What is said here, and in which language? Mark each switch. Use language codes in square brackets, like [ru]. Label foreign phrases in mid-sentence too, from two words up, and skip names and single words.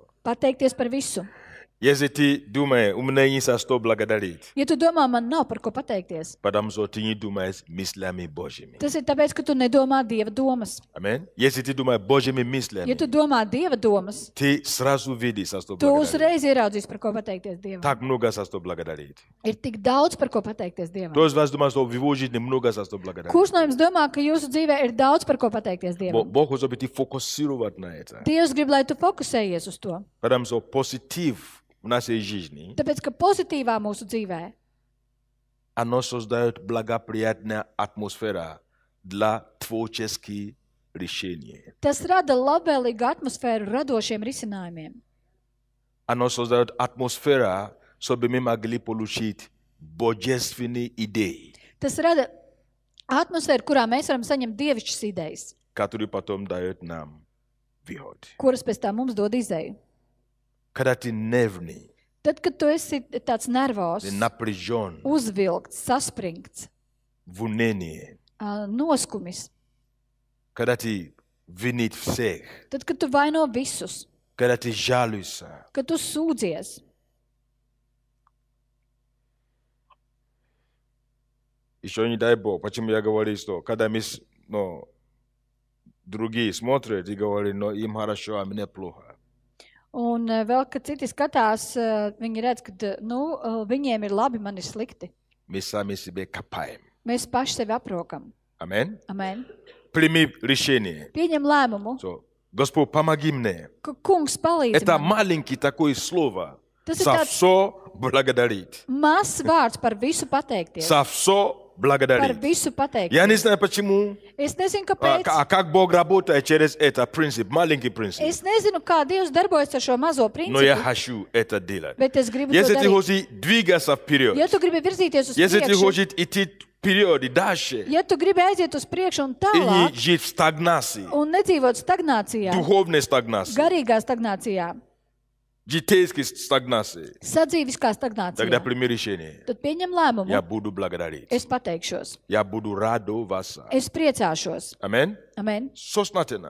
[lv] Pateikties par visu. [ru] Если ты думаешь, у меня есть за что благодарить, [lv] Ja tu domā, man nav par ko pateikties, [ru] потому что ты не думаешь мыслями Божьими. [lv] tas ir tāpēc, ka tu nedomā Dieva domas. [ru] Аминь. Если ты думаешь Божьими [lv] Ja [ru] мыслями, [lv] tu domā Dieva domas, [ru] ты сразу видишь, за что [lv] tu [ru] благодарить. [lv] uzreiz ieraudzīsi, par ko pateikties Dievam. [ru] Так много за что благодарить. [lv] Ir tik daudz, par ko pateikties Dievam. [ru] Кто из вас думает, что в его жизни много за что благодарить? [lv] Kurš no jums domā, ka jūsu dzīvē ir daudz, par ko pateikties Dievam? [ru] Бог хочет, чтобы ты фокусировать на это. [lv] Dievs grib, lai tu fokusējies uz to. [ru] Потому что позитив в нашей жизни, [lv] Tāpēc, ka pozitīvā mūsu dzīvē, [ru] оно создает благоприятную атмосферу для творческих решений. [lv] tas rada labvēlīgu atmosfēru radošiem risinājumiem. [ru] Оно создает атмосферу, чтобы мы могли получить божественные идеи, [lv] Tas rada atmosfēru, kurā mēs varam saņemt dievišķas idejas, [ru] которые потом дают нам выход. [lv] kuras pēc tam mums dod izēju. [ru] Когда ты нервный, [lv] Tad, Tad, kad tu esi tāds nervos, [ru] de напряжен, [lv] uzvilkts, saspringts, [ru] в унынии, [lv] noskumis, [ru] когда ты винит всех, [lv] tad, kad tu vaino visus, [ru] когда ты жалуешься, [lv] kad tu sūdzies, [ru] еще не дай Бог, почему я говорю, что когда мы, другие смотрят и говорят, но им хорошо, а мне плохо. [lv] un vēl, kad citi skatās, viņi redz, ka viņiem ir labi, man ir slikti. [ru] Мы сами себе копаем. [lv] Mēs paši sevi aprokam. [ru] Amen. [lv] Amen. [ru] Прими решение. [lv] Pieņem lēmumu, [ru] Господь, помоги мне. [lv] ka kungs palīdz [ru] Это [lv] man. [ru] маленький такое слово. [lv] Tas ir [ru] За [lv] tāds [ru] все благодарить. [lv] mazs vārds par visu pateikties. [ru] За все [lv] Par [ru] благодарить. [lv] visu [ru] Я не [lv] pateikties. [ru] знаю почему. [lv] Es nezinu, kāpēc. [ru] А как Бог работает через это принцип, маленький принцип. [lv] Es nezinu, kā Dievs darbojas ar šo mazo [ru] Но я [lv] principu, [ru] хочу это делать. [lv] bet es gribu to [ru] Если ты [lv] darīt. [ru] хочешь двигаться вперед, [lv] Ja tu gribi virzīties uz [ru] если ты [lv] priekšu, [ru] хочешь идти вперед и дальше, [lv] ja tu gribi aiziet uz priekšu un [ru] и не [lv] tālāk, [ru] жить в стагнации, [lv] un nedzīvot stagnācijā, [ru] духовной стагнации, [lv] garīgā stagnācijā, [ru] житейской стагнации, [lv] sadzīviskā [ru] тогда [lv] stagnācijā, [ru] прими решение. [lv] tad pieņem [ru] Я [lv] lēmumu. [ru] буду благодарить. [lv] Es pateikšos, [ru] Я буду радоваться. [lv] es priecāšos. [ru] Amen. [lv] Amen. [ru] Сознательно.